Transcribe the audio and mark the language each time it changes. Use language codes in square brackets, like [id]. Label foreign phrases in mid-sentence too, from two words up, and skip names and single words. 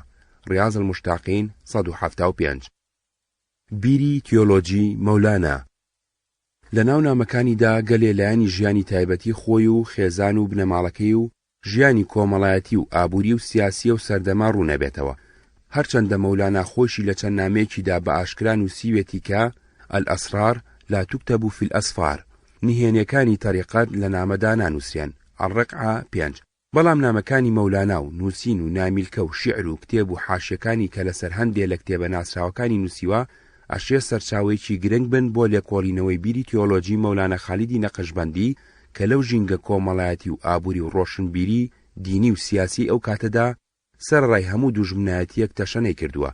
[ckb] ڕیاض المشتاقین 175. بیری تیۆلۆجی مەولانا. لە ناو نامەکانیدا گەلێ لایەنی ژیانی تایبەتی خۆی و خێزان و بنەماڵەکەی و ژیانی کۆمەڵایەتی و ئابووری و سیاسی و سەردەما ڕوونەبێتەوە. هەرچەندە مەولانا خۆشی لە چەند نامەیەکیدا بە ئاشکرا نووسیوێتی کە [ar] الئەسرار لا تكتب في الأسفار، [ckb] نهێنیەکانی تەریقەت لە نامەدا نانووسیان. الرقعە 5. بەڵام نامەکانی مەولانا و نووسین و نامیلکە و شیعر و کتێب و حاشیەکانی کە لەسەر هەندێک لە کتێبە ناسراوەکانی نووسیوە ئەشێ سەرچاوەیەکی گرنگ بن بۆ لێکۆڵینەوەی بیری تیۆلۆجی مەولانا خالیدی نەقشبەندی کە لەو ژینگە کۆمەڵایەتی و ئابووری و ڕۆشنبیری دینی و سیاسی ئەو کاتەدا سەرڕای هەموو دوژمنایەتیەک تەشەنەی کردووە.